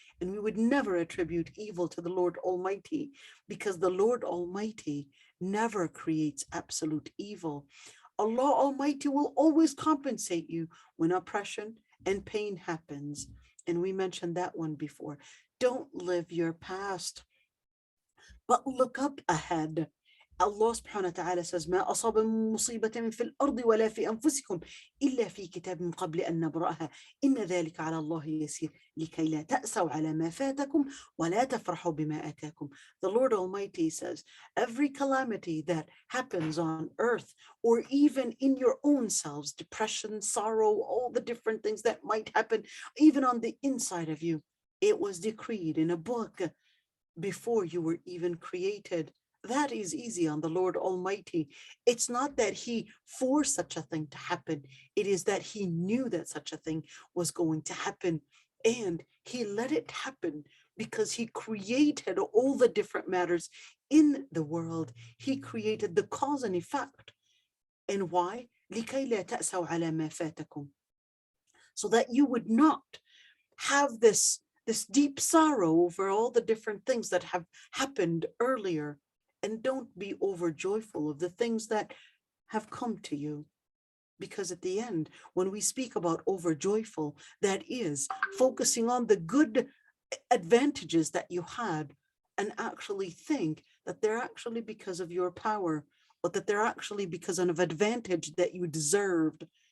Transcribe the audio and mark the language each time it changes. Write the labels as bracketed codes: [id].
[en] And we would never attribute evil to the Lord Almighty, because the Lord Almighty never creates absolute evil. Allah Almighty will always compensate you when oppression and pain happens. And we mentioned that one before. Don't live your past, but look up ahead. [ar] Allah subhanahu wa ta'ala says, ما أصاب من مصيبة في الأرض ولا في أنفسكم إلا في كتاب من قبل أن نبرأها إن ذلك على الله يسير لكي لا تأسوا على ما فاتكم ولا تفرحوا بما آتاكم. [en] The Lord Almighty says, every calamity that happens on earth or even in your own selves, depression, sorrow, all the different things that might happen, even on the inside of you, it was decreed in a book before you were even created. That is easy on the Lord Almighty. It's not that he forced such a thing to happen. It is that he knew that such a thing was going to happen. And he let it happen because he created all the different matters in the world. He created the cause and effect. And why? [ar] لكي لا تأسوا على ما فاتكم. [en] So that you would not have this deep sorrow over all the different things that have happened earlier. And don't be overjoyful of the things that have come to you. Because at the end, when we speak about overjoyful, that is focusing on the good advantages that you had and actually think that they're actually because of your power, but that they're actually because of an advantage that you deserved.